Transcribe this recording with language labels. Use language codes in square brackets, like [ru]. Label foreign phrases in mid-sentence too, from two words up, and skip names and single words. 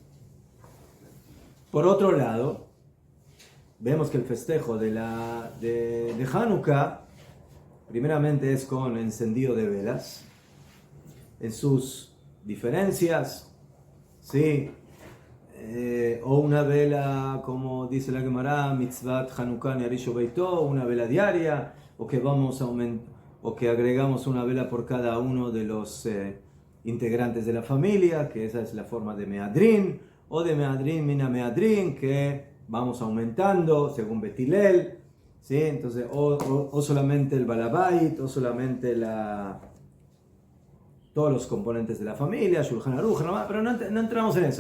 [es] Por otro lado, vemos que el festejo de Hanukkah, primeramente es con encendido de velas, en sus diferencias, ¿sí? O una vela, como dice la Gemara, [he] מצות חנוכה נר איש וביתו, [es] una vela diaria, o que agregamos una vela por cada uno de los integrantes de la familia, que esa es la forma de Meadrin, o de [he] מהדרין מן המהדרין, [es] que vamos aumentando según Betilel, ¿sí? Entonces, o solamente el balabait, o solamente todos los componentes de la familia, Shulchan Aruch, pero no entramos en eso.